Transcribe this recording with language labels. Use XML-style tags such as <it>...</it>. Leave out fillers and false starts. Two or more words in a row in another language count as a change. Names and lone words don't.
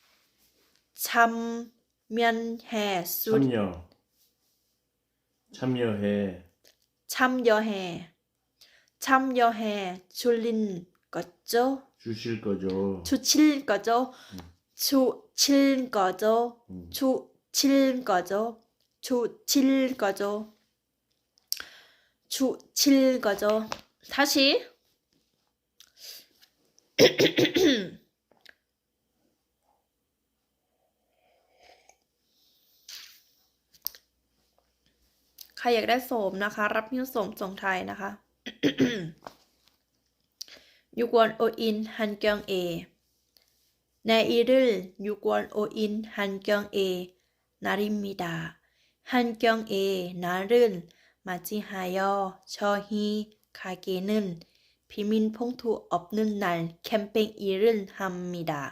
<ko>참여해 주실 거죠.</ko> <th>다시 ใครอยากได้โสมนะคะรับหิ้วโสมส่งไทยนะคะ</th> <ko>6월 5일 환경에 내일은 6월 5일 한경의 날입니다. 한경의 날을 맞이하여 저희 가게는 비밀봉투 없는 날 캠페인을 합니다.</ko>